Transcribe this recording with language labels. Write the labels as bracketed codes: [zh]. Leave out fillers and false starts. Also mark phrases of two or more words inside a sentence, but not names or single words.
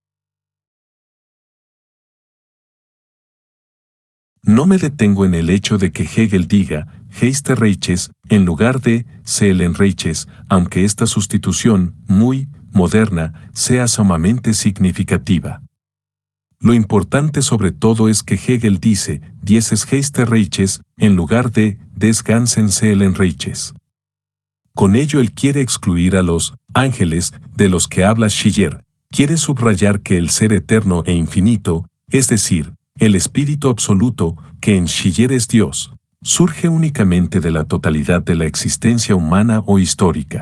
[es] No me detengo en el hecho de que Hegel diga Heisterreiches en lugar de Seelenreiches, aunque esta sustitución, muy moderna, sea sumamente significativa. Lo importante sobre todo es que Hegel dice [de] dieses Heisterreiches [es] en lugar de [de] des ganzen Seelenreiches. [es] Con ello él quiere excluir a los ángeles de los que habla Schiller, quiere subrayar que el ser eterno e infinito, es decir, el espíritu absoluto, que en Schiller es Dios, surge únicamente de la totalidad de la existencia humana o histórica.